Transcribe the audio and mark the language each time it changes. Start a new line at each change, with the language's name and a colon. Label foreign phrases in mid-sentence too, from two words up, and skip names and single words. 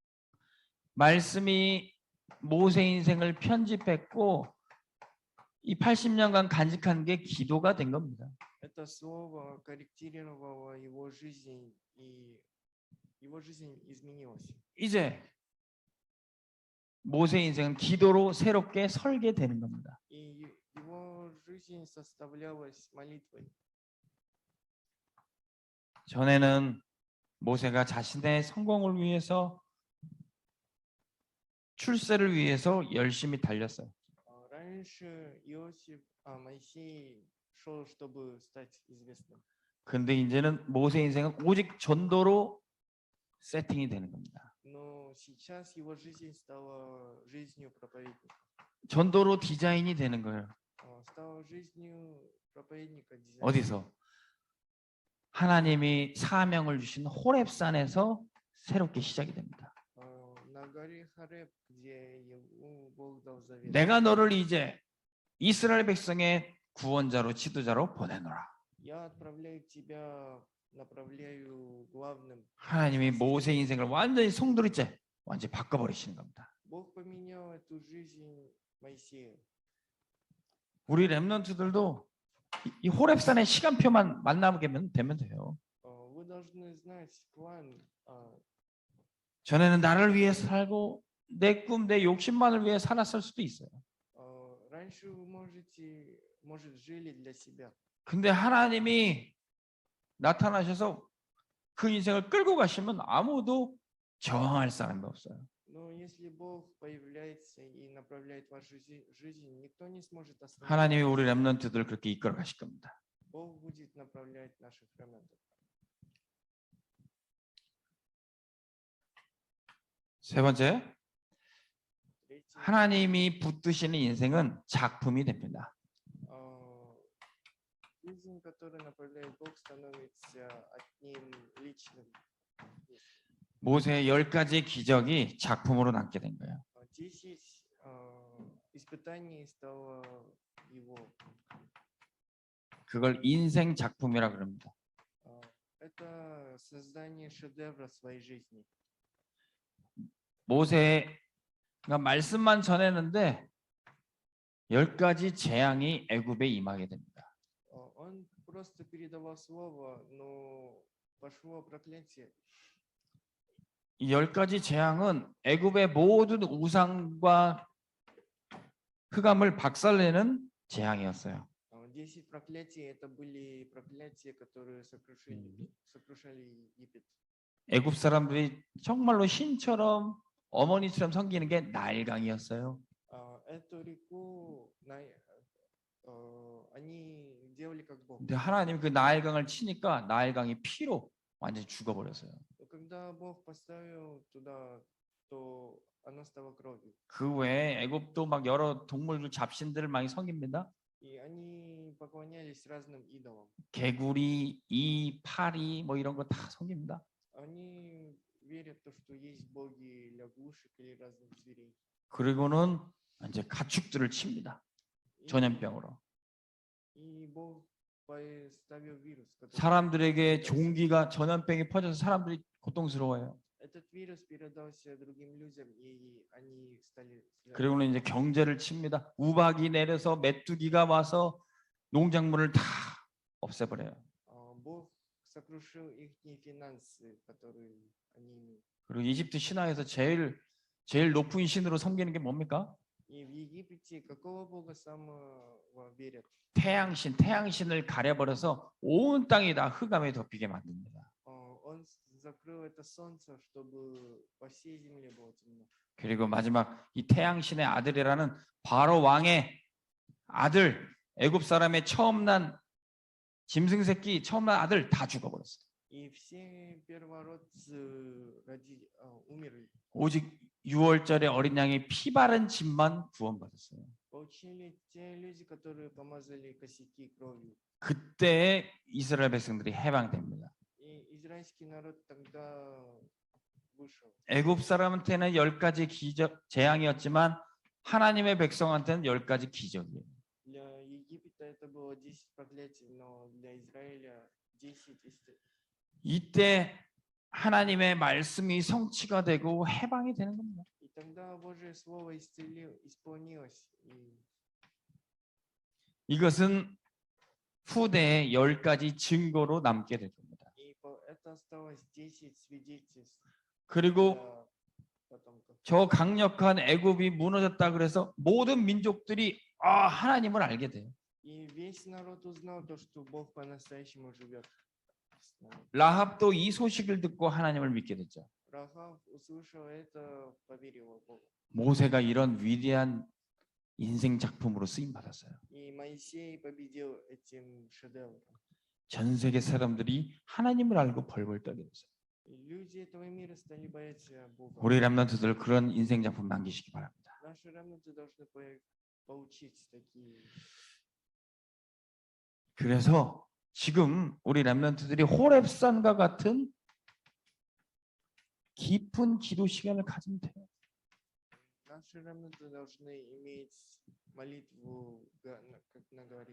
Korean: 말씀이 모세 인생을 편집했고 이 80년간 간직한 게 기도가 된 겁니다.
Russian: Это слово корректировало его жизнь, и его жизнь изменилась.
Korean: 이제 모세 인생은 기도로 새롭게 설계되는 겁니다.
Russian: И его жизнь составлялась молитвой.
Korean: 전에는 모세가 자신의 성공을 위해서 출세를 위해서 열심히 달렸어요.
Russian: Раньше Моисей шел, чтобы стать известным.
Korean: 근데 이제는 모세 인생은 오직 전도로 세팅이 되는 겁니다.
Russian: Но сейчас его жизнь стала жизнью проповедника.
Korean: 전도로 디자인이 되는 거예요.
Russian: Стала жизнью проповедника.
Korean: 어디서? 하나님이 사명을 주신 호렙산에서 새롭게 시작이 됩니다.
Russian: На горе Хореб, где ему Бог дал завет.
Korean: 내가 너를 이제 이스라엘 백성의 구원자로 지도자로 보내노라.
Russian: Я отправляю тебя, направляю главным.
Korean: 하나님이 모세 인생을 완전히 송두리째 완전히 바꿔버리시는 겁니다.
Russian: Бог поменял эту жизнь Моисея.
Korean: 우리 렘넌트들도 이 호렙산의 시간표만 만나게 되면 돼요.
Russian: Вы должны знать план.
Korean: 전에는 나를 위해 살고 내 꿈, 내 욕심만을 위해 살았을 수도 있어요.
Russian: Раньше вы может, жили для себя.
Korean: 근데 하나님이 나타나셔서 그 인생을 끌고 가시면 아무도 저항할 사람이 없어요.
Russian: Но если Бог появляется и направляет вашу жизнь, никто не сможет остановить.
Korean: 하나님이 우리 렘넌트들을 그렇게 이끌어 가실 겁니다.
Russian: Бог будет направлять наших ремнантов.
Korean: 세 번째,
Russian: Третье,
Korean: 하나님이 붙드시는 인생은 작품이 됩니다.
Russian: жизнь, которую направляет Бог, становится одним личным.
Korean: 모세의 10가지 기적이 작품으로 남게 된 거예요.
Russian: 10 испытаний стало его.
Korean: 그걸 인생 작품이라 그럽니다.
Russian: Это создание шедевра своей жизни.
Korean: 모세가 말씀만 전했는데 10가지 재앙이 애굽에 임하게 됩니다.
Russian: Он просто передавал слово, но пошло проклятие.
Korean: 이 10가지 재앙은 애굽의 모든 우상과 흑암을 박살내는 재앙이었어요.
Russian: 10 проклятий это были проклятия, которые сокрушали Египет.
Korean: 애굽 사람들이 정말로 신처럼 어머니처럼 섬기는 게 나일강이었어요.
Russian: Эту реку они делали как Бог.
Korean: 근데 하나님 그 나일강을 치니까 나일강이 피로 완전히 죽어버렸어요.
Russian: Но когда Бог поставил туда, то она стала кровью.
Korean: 그 외에 애굽도 막 여러 동물들 잡신들을 많이 섬깁니다.
Russian: И они поклонялись разным идолам.
Korean: 개구리, 이, 파리 뭐 이런 거 다 섬깁니다.
Russian: Они верят в то, что есть боги лягушек или разных зверей.
Korean: 그리고는 이제 가축들을 칩니다.
Russian: И-
Korean: 전염병으로.
Russian: И Бог поставил вирус, который
Korean: 사람들에게 종기가 전염병이 퍼져서 사람들이 고통스러워해요.
Russian: этот вирус передался другим людям, и они стали
Korean: 그리고는 이제 경제를 칩니다. 우박이 내려서 메뚜기가 와서 농작물을 다 없애버려요.
Russian: Бог сокрушил их финансы, которые они имеют.
Korean: 그리고 이집트 신화에서 제일 높은 신으로 섬기는 게 뭡니까?
Russian: И в Египте какого Бога самого верят?
Korean: 태양신을 가려버려서 온 땅이 다 흑암에 덮이게 만듭니다.
Russian: Он закрыл это солнце, чтобы по всей земле было темно.
Korean: 그리고 마지막 이 태양신의 아들이라는 바로 왕의 아들, 애굽 사람의 처음 난 짐승 새끼, 처음 난 아들 다 죽어버렸어요.
Russian: И все первородцы умерли.
Korean: 오직 6월절에 어린 양의 피 바른 집만 구원받았어요.
Russian: Получили те люди, которые помазали косяки кровью.
Korean: 그때 이스라엘 백성들이 해방됩니다.
Russian: И израильский народ тогда вышел.
Korean: 애굽 사람한테는 10가지 재앙이었지만 하나님의 백성한테는 10가지 기적이에요.
Russian: Для Египта это было 10 проклятий, но для Израиля 10
Korean: 이때 하나님의 말씀이 성취가 되고 해방이 되는 겁니다.
Russian: И тогда Божье Слово исполнилось. И
Korean: 이것은 후대의 10가지 증거로 남게 될 겁니다.
Russian: это осталось 10 свидетельств
Korean: 그리고
Russian: для потомков.
Korean: 저 강력한 애굽이 무너졌다 그래서 모든 민족들이 하나님을 알게 돼요.
Russian: И весь народ узнал то, что Бог по-настоящему живет с нами.
Korean: 라합도 이 소식을 듣고 하나님을 믿게 됐죠.
Russian: Рахав услышал это, поверил в Бога.
Korean: 모세가 이런 위대한 인생 작품으로 쓰임 받았어요.
Russian: И Моисей победил этим шедевром.
Korean: 전 세계 사람들이 하나님을 알고 벌벌 떨게 됐어요.
Russian: И люди этого мира стали бояться Бога.
Korean: 우리 렘넌트들 그런 인생 작품 남기시기 바랍니다.
Russian: Наши ремнанты должны получить такие.
Korean: 그래서 지금 우리 렘넌트들이 호렙산과 같은 깊은 기도 시간을 가지면 돼요.
Russian: Наши ремнанты должны иметь молитву, как на горе.